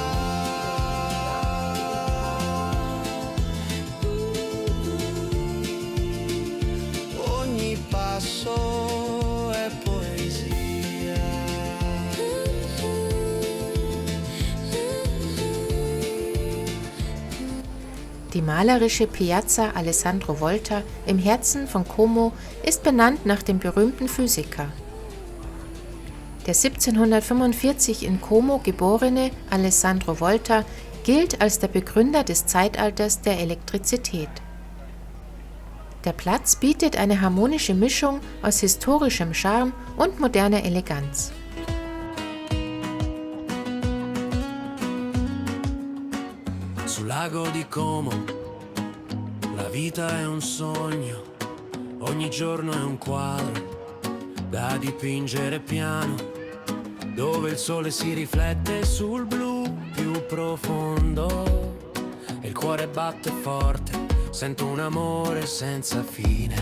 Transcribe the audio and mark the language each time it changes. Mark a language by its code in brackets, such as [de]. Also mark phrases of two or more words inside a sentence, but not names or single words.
[it] Ogni passo è poesia. [de] Die malerische Piazza Alessandro Volta im Herzen von Como ist benannt nach dem berühmten Physiker. Der 1745 in Como geborene Alessandro Volta gilt als der Begründer des Zeitalters der Elektrizität. Der Platz bietet eine harmonische Mischung aus historischem Charme und moderner Eleganz. [it] Sul lago di Como, la vita è un sogno, ogni giorno è un quadro da dipingere piano, dove il sole si riflette sul blu più profondo e il cuore batte forte, sento un amore senza fine.